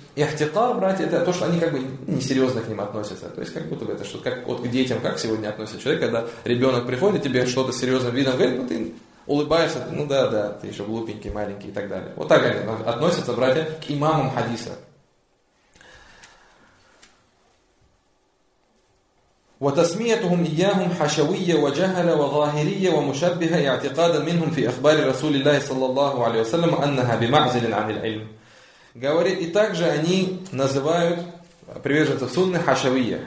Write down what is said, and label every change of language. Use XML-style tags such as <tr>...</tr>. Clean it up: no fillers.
<ru>И ихтикар, братья, это то, что они как бы несерьезно к ним относятся. То есть как будто бы это что-то, как вот к детям, как сегодня относится человек, когда ребенок приходит, тебе что-то серьезным видом говорит, ну ты улыбаешься, ну да, да, ты еще глупенький, маленький и так далее. Вот так они относятся, братья, к имамам хадиса.</ru> <ar>وتسميتهم إياهم حشوية وجهلة وظاهرية ومشبهة اعتقادا منهم في أخبار رسول الله صلى الله عليه وسلم أنها بمعزل عن العلم.</ar> <ru>Говорит, и также они называют приверженцев сунны хашавия.</ru>